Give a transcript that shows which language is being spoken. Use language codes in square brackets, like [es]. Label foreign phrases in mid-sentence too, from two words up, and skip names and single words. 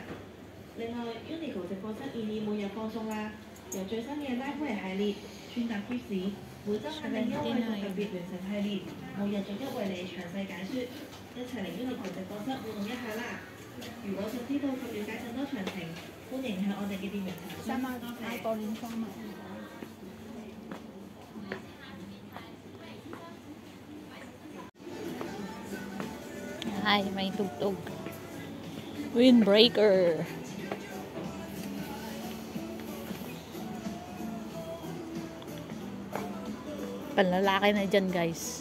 [yue] 另外 ，Uniqlo 直播室現已每日放送啦，由最新嘅 Nightwear 系列穿搭 tips， 每週限定優惠同特別聯乘系列，每日逐一為你詳細解說，一齊嚟 Uniqlo 直播室互動一下啦！如果想知道及了解更多詳情，歡迎向我哋嘅店員查詢。多謝。 [tl] Ay, may tugtog. Windbreaker. Panlalaki na dyan guys.